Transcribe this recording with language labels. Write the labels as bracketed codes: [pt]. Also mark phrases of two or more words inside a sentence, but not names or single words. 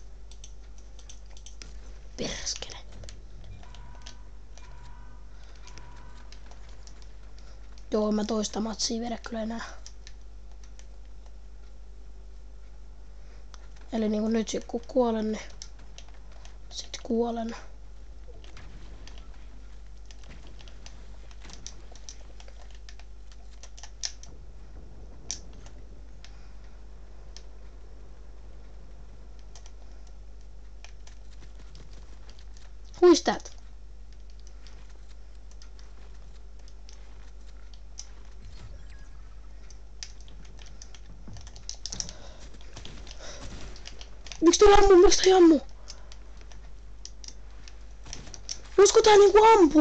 [fi] Perskele. Joo, mä toista matsia vedä kyllä enää. Eli niinku nyt sit kun kuolen, niin sit kuolen. [en] Who is that? [fi] Miksi toi ammuu? Miksi toi ammuu? Voisiko tää niinku ampua?